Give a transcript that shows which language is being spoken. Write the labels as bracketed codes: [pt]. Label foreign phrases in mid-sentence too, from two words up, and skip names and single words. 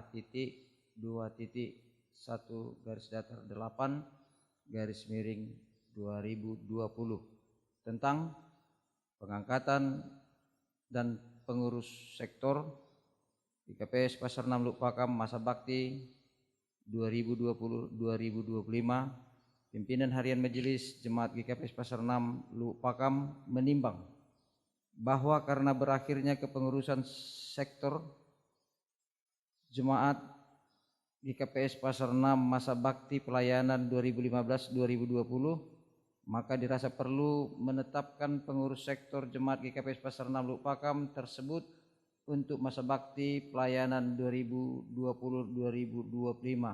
[id] A.2.1 garis miring 2020 tentang pengangkatan dan pengurus sektor GKPS Pasar 6 Lupakam masa bakti 2020-2025. Pimpinan Harian Majelis Jemaat GKPS Pasar 6 Lupakam menimbang bahwa karena berakhirnya kepengurusan sektor Jemaat GKPS Pasar 6 masa bakti pelayanan 2015-2020, maka dirasa perlu menetapkan pengurus sektor Jemaat GKPS Pasar 6 Lupakam tersebut untuk masa bakti pelayanan 2020-2025.